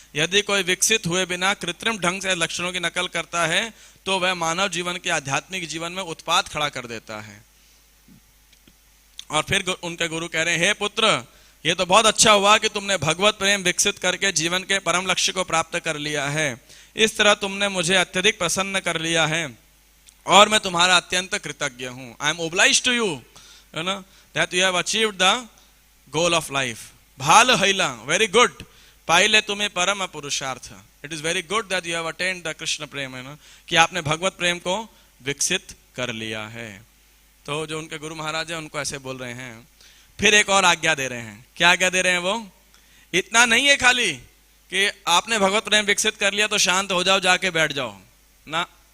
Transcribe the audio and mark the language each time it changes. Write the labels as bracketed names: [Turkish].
[Hindi] यदि कोई विकसित हुए बिना कृत्रिम ढंग से लक्षणों की नकल करता है तो वह मानव जीवन के आध्यात्मिक जीवन में उत्पात खड़ा कर देता है। और फिर उनके गुरु कह रहे हैं हे पुत्र, ये तो बहुत अच्छा हुआ कि तुमने भगवत प्रेम विकसित करके जीवन के परम लक्ष्य को प्राप्त कर लिया है। इस तरह तुमने मुझे अत्यधिक प्रसन्न कर लिया है और मैं तुम्हारा अत्यंत कृतज्ञ हूं। [English] I am obliged to you, you know, that you have achieved the goal of life. [Bangla] Bhal haila, [English] very good. [Hindi] पाइले तुम्हें परम पुरुषार्थ। [English] It is very good that you have attained the Krishna prem, [Hindi] है ना, कि आपने भगवत प्रेम को विकसित कर लिया है। तो जो उनके गुरु महाराज हैं उनको ऐसे बोल रहे हैं। फिर एक और आज्ञा दे रहे हैं। क्या आज्ञा दे रहे हैं वो? इतना नहीं है खाली कि आपने भगवत प्रेम विकसित कर लिया तो शांत हो जाओ, जाके बैठ जाओ ना।